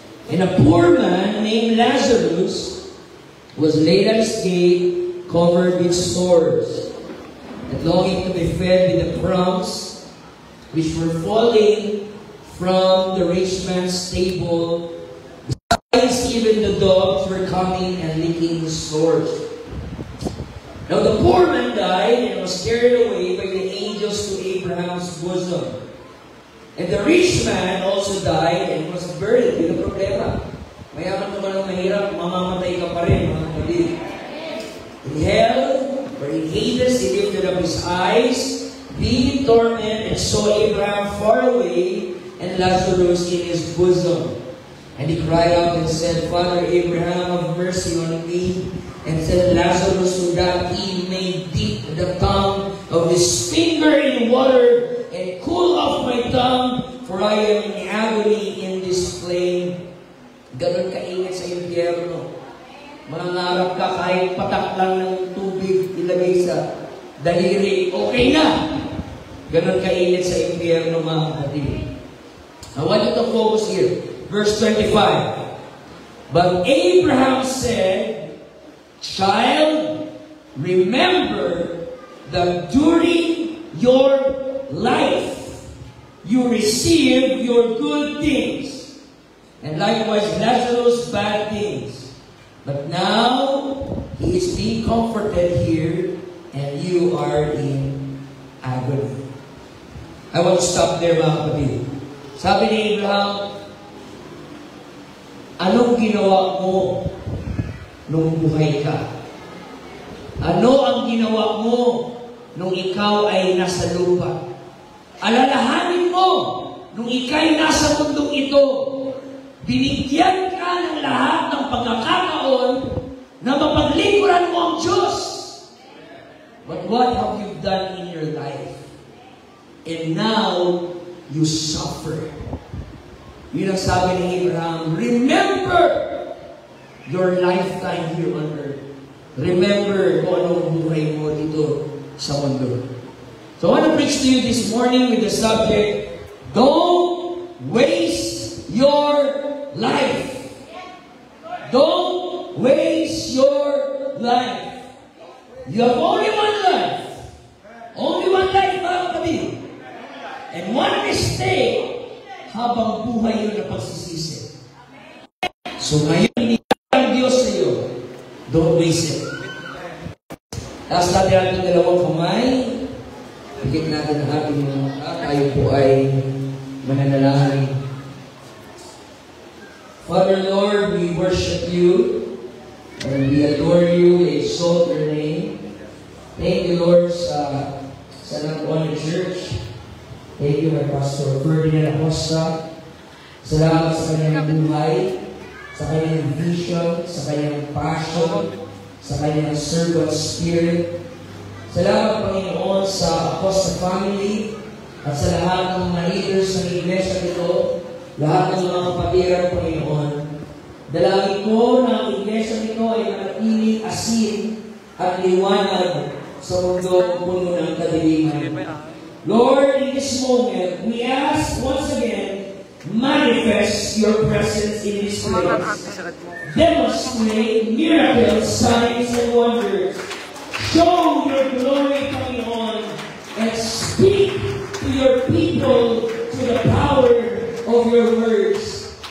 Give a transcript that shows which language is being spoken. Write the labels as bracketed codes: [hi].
[en] And a poor man named Lazarus was laid at his gate, covered with sores, and longing to be fed with the crumbs which were falling from the rich man's table. Besides, even the dogs were coming and licking his sores. Now the poor man died and was carried away by the angels to Abraham's bosom. And the rich man also died and was buried. [tl] Yun ang problema. Mayaman naman ang mahirap, mamamatay ka pa rin, mga kapatid. [en] In hell, where in Hades, he lifted up his eyes, being tormented, and saw Abraham far away, and Lazarus in his bosom. And he cried out and said, Father Abraham, have mercy on me, and send Lazarus so that he may dip the tongue of his finger in water and cool off my tongue, for I am in agony in this flame. [tl] Ganon kainit sa impyerno. Mangangarap ka kahit patak lang ng tubig ilagay sa daliri, okay na. Ganon kainit sa impyerno, mga kapatid. [en] I want you to focus here. Verse 25. But Abraham said, Child, remember that during your life you received your good things, and likewise Lazarus bad things. But now he is being comforted here, and you are in agony. [tl] I want to stop there, mga kapatid. Sabi ni Abraham, anong ginawa mo nung buhay ka? Ano ang ginawa mo nung ikaw ay nasa lupa? Alalahanin mo nung ika'y nasa mundong ito. Binigyan ka ng lahat ng pagkakataon na mapaglingkuran mo ang Diyos. [en] But what have you done in your life? And now, you suffer. [tl] Yun ang sabi ni Abraham, [en] remember your lifetime here on earth. [tl] Remember kung anong buhay mo dito sa mundo. [en] So I want to preach to you this morning with the subject, don't waste your life. Don't waste your life. You have only one life. Only one life, [tl] mga kapatid. [en] And one mistake, [tl] habang buhay yun na pagsisisi. So ngayon, inilang ang Diyos sa iyo. [en] Don't waste it. [tl] Taas natin ang ating dalawang kamay. Higit natin ang ating mga mata. Tayo po ay mananalangin. [en] Father Lord, we worship you. And we adore you. We exalt your name. Thank you, Lord, sa San Antonio Church. Thank you, my Pastor [tl] Ferdinand Acosta. Salamat sa kanyang buhay, sa kanyang vision, sa kanyang passion, sa kanyang servant spirit. Salamat, Panginoon, sa Acosta family at sa lahat ng mga leaders ng iglesia nito, lahat ng mga kapatiran, Panginoon. Dalangin ko na ang iglesia nito ay manatiling asin at liwanag sa mundo puno ng kadiliman. [en] Lord, in this moment, we ask once again, manifest your presence in this place. Demonstrate miracles, signs, and wonders. Show your glory, Panginoon, and speak to your people through the power of your words.